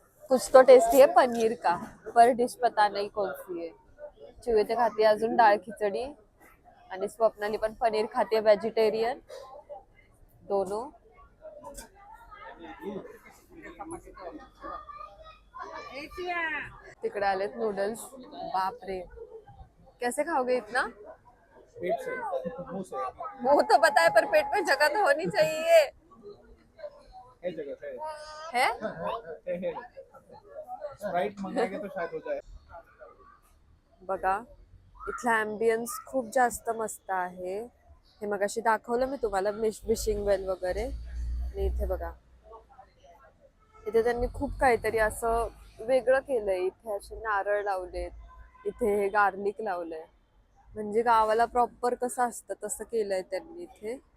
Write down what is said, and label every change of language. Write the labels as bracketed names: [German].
[Hindi] कुछ तो टेस्टी है पनीर का, पर डिश पता नहीं कौन सी है. [Marathi] चिवे ते खाते अजून डाळ खिचडी आणि स्वप्नाली पण पनीर खाते व्हेजिटेरियन दोनों. तिकडे आलेत नूडल्स. [Hindi] बाप रे कैसे खाओगे इतना? पेट से, मुंह से. मुंह तो पता है पर पेट में जगह तो होनी चाहिए. है जगह है है. स्प्राइट मंगाएंगे तो शायद हो जाए. [Marathi] बघा इथला ॲम्बियन्स खूप जास्त मस्त आहे. हे मगाशी दाखवलं मी तुम्हाला विशिंग वेल वगैरे. आणि इथे बघा इथे त्यांनी खूप काहीतरी असं वेगळं केलंय. इथे असे नारळ लावलेत, इथे हे गार्लिक लावलंय, म्हणजे गावाला प्रॉपर कसं असतं तसं केलंय त्यांनी इथे.